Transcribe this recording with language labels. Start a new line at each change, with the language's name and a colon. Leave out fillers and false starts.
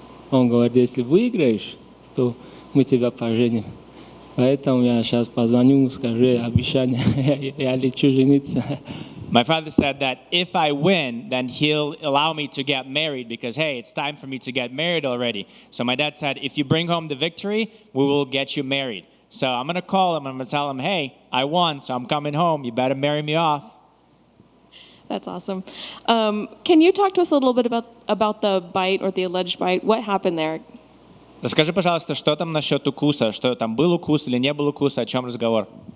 Russian: Он говорит, если выиграешь, то мы тебя поженим. Поэтому я сейчас позвоню, скажу обещание, я лечу жениться.
English: My father said that if I win, then he'll allow me to get married because, hey, it's time for me to get married already. So my dad said, if you bring home the victory, we will get you married. So I'm going to call him, I'm going to tell him, hey, I won, so I'm coming home. You better marry me off. That's awesome. Can you talk to us a little bit about the bite or the alleged bite? What happened there?
Russian: Расскажи, пожалуйста, что там насчет укуса? Что там был укус или не был укус? О чем разговор?